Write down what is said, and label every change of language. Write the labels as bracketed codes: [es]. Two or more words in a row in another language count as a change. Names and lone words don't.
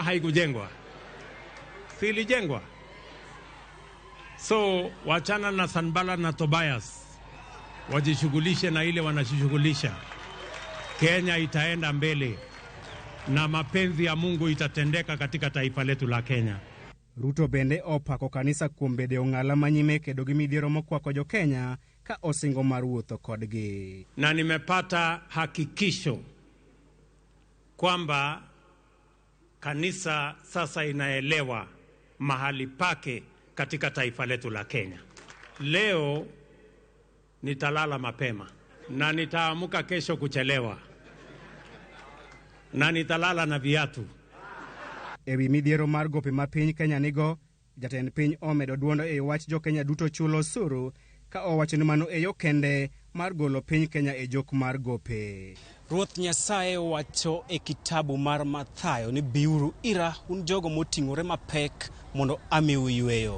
[sw] Haikujengwa. Si ilijengwa? So wachana na Sanbalat na Tobias, wajishughulishe na ile wanashughulisha. Kenya itaenda mbele na mapenzi ya Mungu itatendeka katika taifa letu la Kenya. [luo] Ruto bende opako kanisa kuom bedo ng'ala manyime kedo gi midhiero mokwako jo Kenya ka osingo mar wuotho kodgi. [sw] Na nimepata hakikisho kwamba kanisa sasa inaelewa mahali pake katika taifa letu la Kenya. Leo nitalala mapema na nitaamuka kesho kuchelewa na nitalala na viatu. [luo] Ewi midhiero mar gope ma piny Kenya nigo, jatend piny omedo duondo e wach jo Kenya duto chulo osuru ka owacho ni mano e yo kende mar golo piny Kenya e jok mar gope. Ruoth Nyasaye wacho e kitabu mar Mathayo ni biuru ira un jogo moting'ore mapek mondo amiu yweyo.